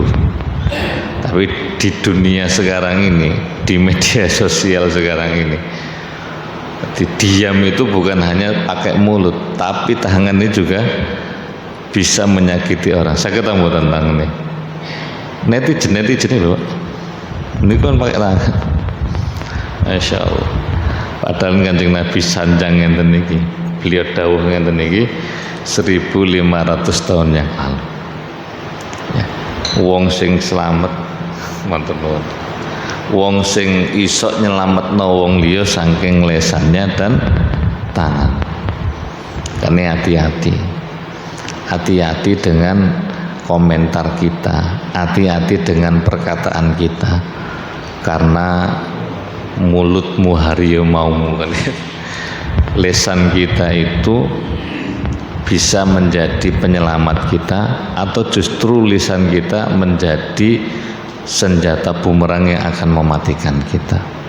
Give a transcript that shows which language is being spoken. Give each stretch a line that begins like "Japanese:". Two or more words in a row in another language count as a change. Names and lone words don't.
Indonesian: Tapi di dunia sekarang ini, di media sosial sekarang ini, diam itu bukan hanya pakai mulut, tapi tangan ini juga bisa menyakiti orang. Saya ketemu tentang ini. Netizen loh. Ini kan pakai tangan.
Arabic: ماشاء الله.
Javanese: Padahal Kanjeng Nabi sanjang ngenten niki.
Indonesian: Beliau
Javanese: dawuh ngenten niki
Indonesian: 1500 tahun yang lalu. Ya.
Javanese: Wong sing selamat mantep nuwun. Wong sing iso nyelametno wong liya saking lesannya
Indonesian: dan tangan. Karena hati-hati. Hati-hati dengan komentar kita, hati-hati dengan perkataan kita. Karena mulutmu harimaumu kan. Lesan kita itu bisa menjadi penyelamat kita atau justru lisan kita menjadi senjata bumerang yang akan mematikan kita.